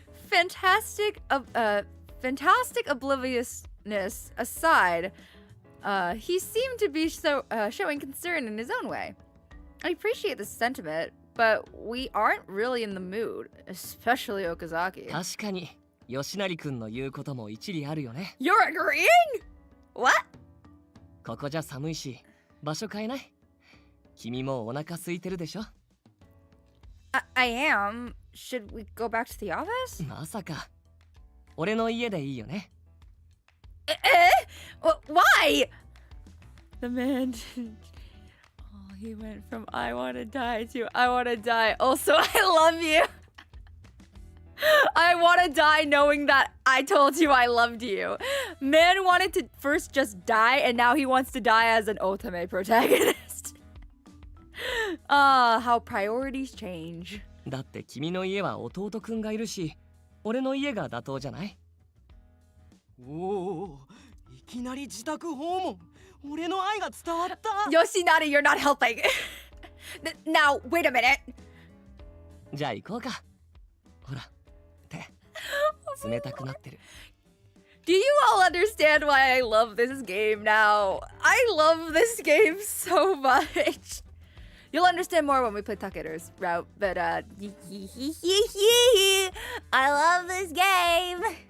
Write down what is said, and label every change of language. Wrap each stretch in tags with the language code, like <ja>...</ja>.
<en>Fantastic obliviousness aside, he seemed to be showing concern in his own way. I appreciate the sentiment, but we aren't really in the mood, especially Okazaki.</en> <ja>確かに吉成くんの言うことも一理あるよね。</ja> <en>You're agreeing? What?</en> <ja>ここじゃ寒いし場所変えない？君もお腹空いてるでしょ？</ja> <en>I am. Should we go back to the office?</en> <ja>まさか。俺の家でいいよね。</ja> <en>Why? The man he went from I wanna die to I wanna die. Also, I love you. I wanna die knowing that I told you I loved you. Man wanted to first just die, and now he wants to die as an Otome protagonist. How priorities change.</en> <ja>だって君の家は弟くんがいるし、俺の家が妥当じゃない？おお、いきなり自宅訪問。俺の愛が伝わった。</ja> <en>Yoshinari, you're not helping. Now, wait a minute.</en> <ja>じゃあ行こうか。ほら、手冷たくなってる。</ja> <en>Do you all understand why I love this game now? I love this game so much. You'll understand more when we play Takeru's route, but I love this game.</en>